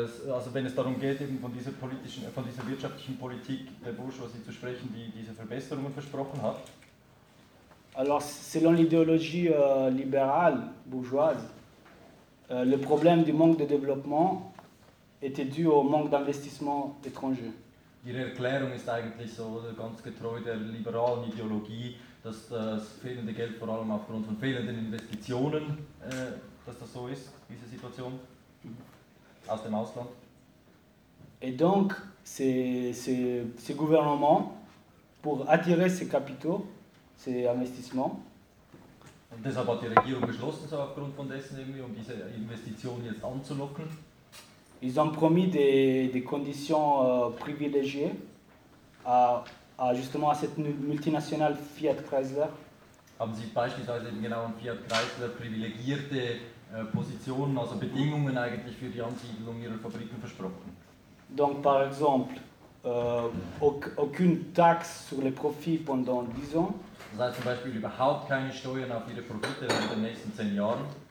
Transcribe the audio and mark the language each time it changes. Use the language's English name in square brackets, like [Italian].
[German] Also wenn es darum geht, eben von dieser wirtschaftlichen Politik der Bourgeoisie zu sprechen, die diese Verbesserungen versprochen hat. [French] Alors, selon l'idéologie libérale bourgeoise, le problème du manque de développement était dû au manque d'investissement étranger. [German] Ihre Erklärung ist eigentlich so ganz getreu der liberalen Ideologie, dass das fehlende Geld vor allem aufgrund von fehlenden Investitionen, dass das so ist, diese Situation aus dem Ausland. [French] Et donc ces gouvernements pour attirer ces capitaux, ces investissements. [German] Und deshalb hat die Regierung beschlossen, so aufgrund von dessen irgendwie, um diese Investitionen jetzt anzulocken. [French] Ils ont promis des conditions privilégiées à justement à cette multinationale Fiat Chrysler. [German] Haben sie beispielsweise eben genau an Fiat Chrysler privilegierte Positionen, also Bedingungen eigentlich für die Ansiedlung ihrer Fabriken versprochen? [French] Donc par exemple, aucune taxe sur les profits pendant 10 ans. [German] Das heißt zum Beispiel überhaupt keine Steuern auf ihre Profite in den nächsten 10 Jahren.